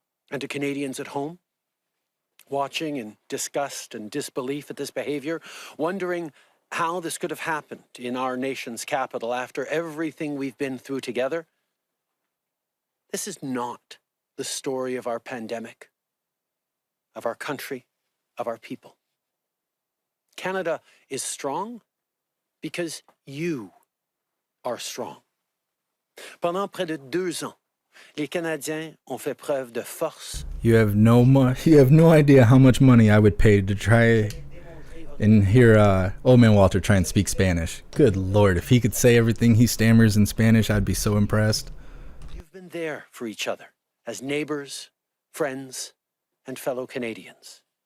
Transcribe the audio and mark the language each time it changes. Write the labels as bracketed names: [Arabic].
[English] And to Canadians at home, watching in disgust and disbelief at this behavior, wondering how this could have happened in our nation's capital after everything we've been through together, this is not the story of our pandemic, of our country, of our people. Canada is strong because you are strong. [French] Pendant près de 2 ans, les Canadiens ont fait preuve de force. [English] You have no idea how much money I would pay to try and hear Old Man Walter try and speak Spanish. Good Lord, if he could say everything he stammers in Spanish, I'd be so impressed. You've been there for each other as neighbors, friends, and fellow Canadians.